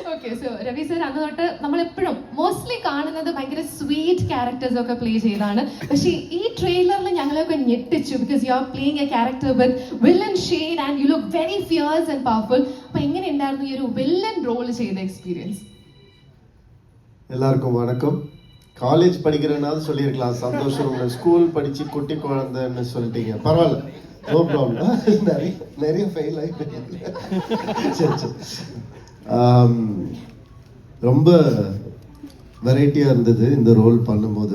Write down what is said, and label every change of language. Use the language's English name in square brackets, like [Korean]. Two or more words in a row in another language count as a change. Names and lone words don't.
[Malayalam] സോ രവി സർ അന്ന് തൊട്ട് നമ്മളെപ്പോഴും മോസ്റ്റ്ലി കാണുന്നത് ഭയങ്കര [English] sweet characters [Malayalam] ഒക്കെ പ്ലേ ചെയ്താണ്. പക്ഷേ ഈ ട്രെയിലറിൽ ഞങ്ങളെയൊക്കെ ഞെട്ടിച്ചു. [English] because you are playing a character with villain shade and you look very fierce and powerful. [Malayalam] അപ്പൊ എങ്ങനെ ഉണ്ടായിരുന്നു ഈ ഒരു [English] villain role [Malayalam] ചെയ്ത എക്സ്പീരിയൻസ്? [Tamil] எல்லாருக்கும் வணக்கம். காலேஜ் படிக்கிறனால சொல்லியிருக்கலாம், சந்தோஷம். ஸ்கூல் படிச்சு குட்டி குழந்தைன்னு சொல்லிட்டீங்க, பரவாயில்ல, [English] no problem. [Tamil] நிறைய ஃபெயில் ஆகிட்டு சரி சரி. ரொம்ப வெரைட்டியாக இருந்தது இந்த ரோல் பண்ணும்போது.